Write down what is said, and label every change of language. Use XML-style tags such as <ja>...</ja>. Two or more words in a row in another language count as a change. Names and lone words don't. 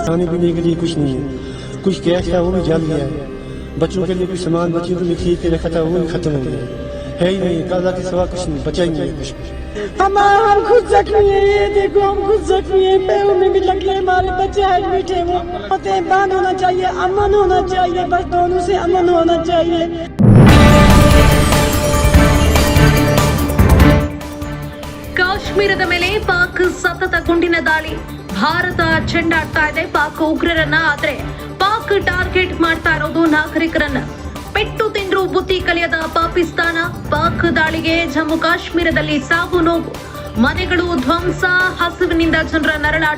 <hi>खाने पीने के लिए कुछ नहीं है, कुछ कैश था वो भी जल गया है, बच्चों के लिए कुछ सामान बच्चों को खरीद के रखा था वो भी खत्म हो गया है ही नहीं, काला के सिवा कुछ नहीं बचा ही नहीं है कुछ भी। हम खुद जख्मी है, ये देखो हम खुद जख्मी है, पैरों में भी लगी है, हमारे बच्चे एडमिट है, वो होते हैं। बंद होना चाहिए, अमन होना चाहिए, बस दोनों से अमन होना चाहिए।</hi> <kn>ಕಾಶ್ಮೀರದ ಮೇಲೆ ಪಾಕ್ ಸತತ ಗುಂಡಿನ ದಾಳಿ, ಭಾರತ ಚೆಂಡಾಡ್ತಾ ಇದೆ ಪಾಕ್ ಉಗ್ರರನ್ನ. ಆದ್ರೆ ಪಾಕ್ ಟಾರ್ಗೆಟ್ ಮಾಡ್ತಾ ಇರೋದು ನಾಗರಿಕರನ್ನ. ಪೆಟ್ಟು ತಿಂದ್ರು ಬುದ್ಧಿ ಕಲಿಯದ ಪಾಕಿಸ್ತಾನ, ಪಾಕ್ ದಾಳಿಗೆ ಜಮ್ಮು ಕಾಶ್ಮೀರದಲ್ಲಿ ಸಾವು ನೋವು, ಮನೆಗಳು ಧ್ವಂಸ, ಹಸಿವಿನಿಂದ ಜನರ ನರಳಾಟ.</kn>